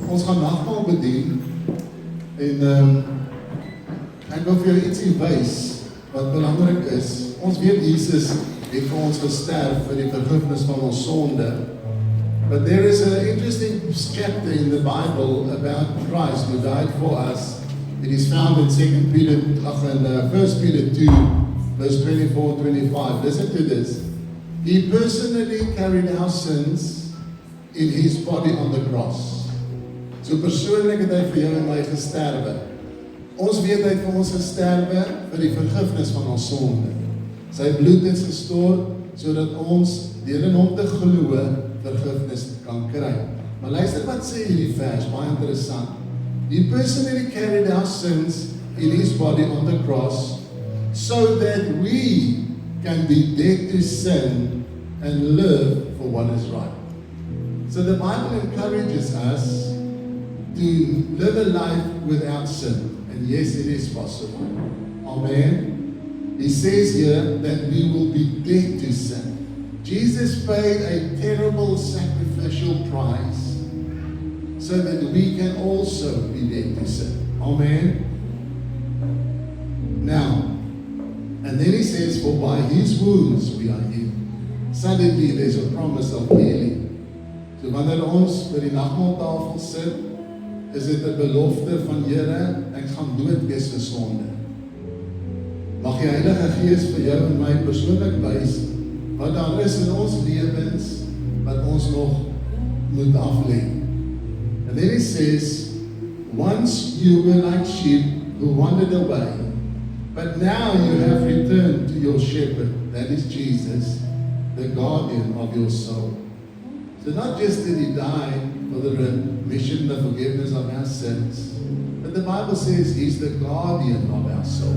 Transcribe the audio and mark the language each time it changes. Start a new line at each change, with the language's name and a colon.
Afrikaans: Ons gaan nagmaal bedien. En ek wil vir jou ietsie wys wat belangrik is. Ons weet Jesus het vir ons gesterf vir die vergifnis van ons sonde.
English: But there is an interesting chapter in the Bible about Christ who died for us. It is found in 1 Peter 2, verse 24-25. Listen to this. He personally carried our sins in his body on the cross.
Afrikaans: So persoonlik het hy vir jou en my gesterwe. Ons weet hy het vir ons gesterwe vir die vergifnis van ons sonde. Sy bloed is gestort sodat ons deur in hom te glo vergifnis kan kry. Maar luister wat sê hierdie vers, baie interessant.
English: He personally carried our sins in his body on the cross so that we can be dead to sin and live for what is right. So the Bible encourages us to live a life without sin. And yes, it is possible. Amen. He says here that we will be dead to sin. Jesus paid a terrible sacrificial price so that we can also be dead to sin. Amen. Now, and then he says, for by his wounds we are healed. Suddenly there's a promise of healing.
Afrikaans: So wanneer ons by die nagmaaltafel sit, is dit 'n belofte van Here, ek gaan dood wees vir sonde. Mag die Heilige Gees vir jou en my persoonlik wys wat daar is in ons lewens wat ons nog moet aflê.
English: And then he says, once you were like sheep who wandered away, but now you have returned to your shepherd, that is Jesus, the guardian of your soul. So not just did he die for the remission, the forgiveness of our sins, but the Bible says he's the guardian of our soul.